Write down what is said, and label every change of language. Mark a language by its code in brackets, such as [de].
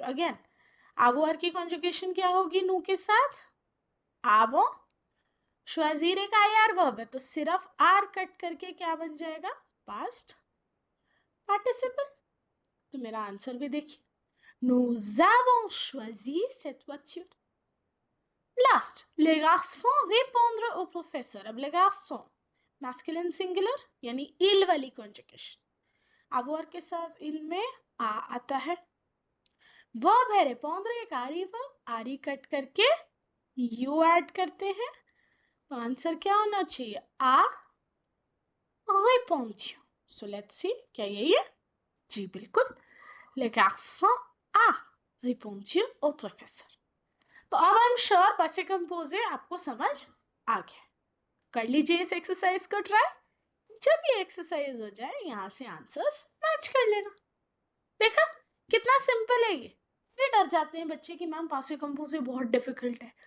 [hi] Again avoir की conjugation क्या होगी नो के साथ? आवो। श्वाजीर एक आईआर वर्ब है, तो सिर्फ आर कट करके क्या बन जाएगा? Past participle. तो मेरा आंसर भी देखिए, [fr] nous avons choisi cette voiture। लास्ट, les garçons répondre au professeur। [hi] अब les garçons मैस्कुलिन सिंगुलर यानी इल वाली कॉन्जुगेशन। avoir के साथ इल में आ आता है। वर्ब है répondre, एक आरी वर्ब, आरी कट करके यू ऐड करते हैं। तो आंसर क्या होना चाहिए? आ répondu। सो लेट्स सी, क्या यही है? जी बिल्कुल, [fr] les garçons a répondu au professeur। [hi] तो अब आई एम श्योर पासे कंपोजे आपको समझ आ गया। कर लीजिए इस एक्सरसाइज को ट्राई। जब ये एक्सरसाइज हो जाए यहाँ से आंसर्स मैच कर लेना। देखा कितना सिंपल है ये। फिर डर जाते हैं बच्चे कि मैम पासे कंपोज बहुत डिफिकल्ट है।